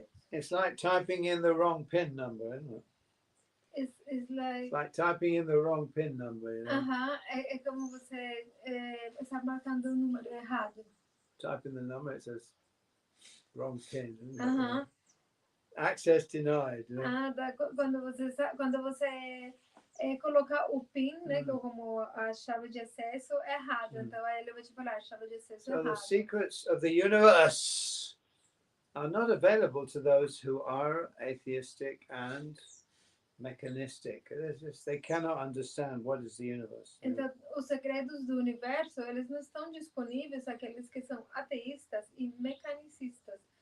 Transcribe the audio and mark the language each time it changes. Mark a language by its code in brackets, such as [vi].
[en] It's like typing in the wrong PIN number, isn't it? It's like typing in the wrong PIN number. You know? [pt] É como você está marcando o número errado. [en] Type in the number, it says wrong PIN. Access denied. You know? [pt] Quando você colocar o PIN, né, como a chave de acesso errado, então aí ele vai te falar a chave de acesso errado. [en] So the secrets of the universe are not available to those who are atheistic and mechanistic. They cannot understand what is the universe. [pt] Então, os segredos do universo, eles não estão disponíveis àqueles que são ateístas e mecanicistas.